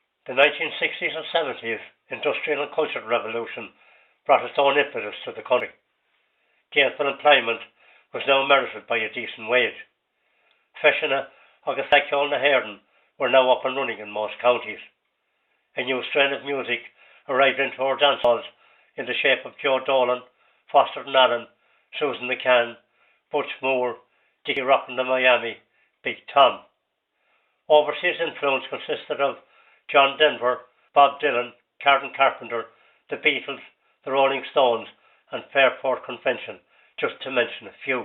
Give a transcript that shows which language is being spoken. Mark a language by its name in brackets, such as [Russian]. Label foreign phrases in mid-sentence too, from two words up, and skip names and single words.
[English] The 1960s and 70s industrial and cultural revolution brought its own impetus to the country. Gainful employment was now merited by a decent wage. [Irish] Feshina agus Achiol na Haireann [English] were now up and running in most counties. A new strain of music arrived into our dance halls in the shape of Joe Dolan, Foster Allen, Susan McCann, Butch Moore, Dickie Rockin' the Miami, Big Tom. Overseas influence consisted of John Denver, Bob Dylan, Carden Carpenter, the Beatles, the Rolling Stones, and Fairport Convention, just to mention a few.